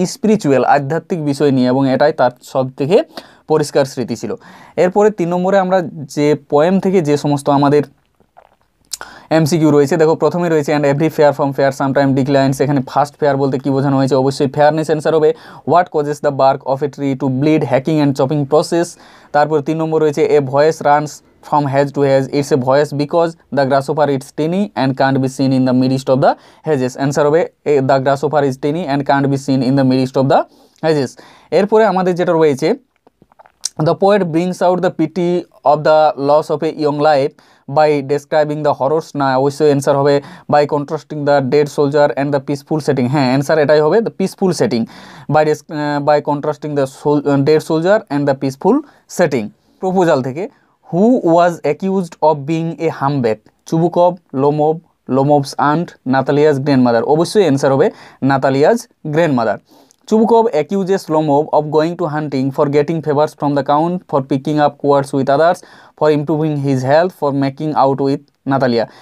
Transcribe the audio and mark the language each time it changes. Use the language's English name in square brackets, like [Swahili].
[Bangla] Spiritual, আধ্যাত্মিক বিষয় নিয়ে, এবং এটাই তার সব থেকে পরিষ্কার স্মৃতি ছিল। এরপরে 3 নম্বরে আমরা যে পোয়েম থেকে যে সমস্ত আমাদের এমসিকিউ রয়েছে। দেখো প্রথমে রয়েছে [English] and every fair from fair sometime declines, [Bangla] এখানে ফার্স্ট ফেয়ার বলতে কী বোঝানো হয়েছে? অবশ্যই ফেয়ারনেস। [English] Answer হবে what causes the bark of a tree to bleed, hacking and chopping process. [Bangla] তারপর 3 নম্বর রয়েছে [English] A voice runs from hedge to hedge, it's a voice because the grasshopper is tiny and can't be seen in the midst of the hedges. Answer হবে the grasshopper is tiny and can't be seen in the midst of the hedges. [Bangla] এরপরে আমাদের যেটা রয়েছে [English] the poet brings out the pity of the loss of a young life by describing the horrors, [Bangla] না অবশ্যই answer হবে [English] by contrasting the dead soldier and the peaceful setting। [Bangla] হ্যাঁ answer এটাই হবে [English] the peaceful setting, by contrasting the dead soldier and the peaceful setting। Proposal থেকে who was accused of being a humbug? Chubukov, Lomov, Lomov's aunt, Natalia's grandmother. [Bangla] অবশ্যই answer হবে Natalia's grandmother. [English] Chubukov accuses Lomov of going to hunting, for getting favors from the count, for picking up quarrels with others, for improving his health, for making out with Natalia।